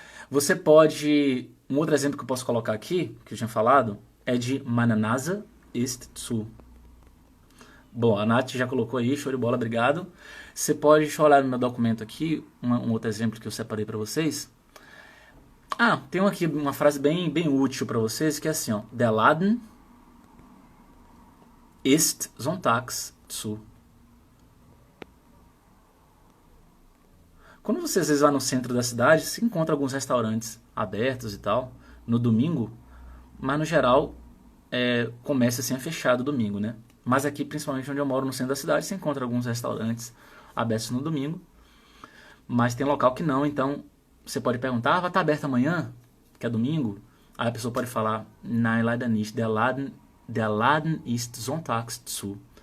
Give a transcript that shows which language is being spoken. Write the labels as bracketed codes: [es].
[pt] Você pode, um outro exemplo que eu posso colocar aqui, que eu tinha falado, é de [de] meine Nase ist zu. [pt] Bom, a Nath já colocou aí, show de bola, obrigado. Você pode, deixa eu olhar no meu documento aqui, um outro exemplo que eu separei para vocês. Tem aqui uma frase bem útil para vocês, que é assim, ó. [de] Der Laden ist sonntags zu. [pt] Quando você às vezes vai no centro da cidade, você encontra alguns restaurantes abertos e tal, no domingo, mas no geral, comércio assim é fechado domingo, né? Mas aqui, principalmente onde eu moro, no centro da cidade, você encontra alguns restaurantes abertos no domingo, mas tem local que não, então você pode perguntar, vai estar aberto amanhã, que é domingo? Aí a pessoa pode falar, [de] nein, leider nicht, der Laden ist sonntags zu.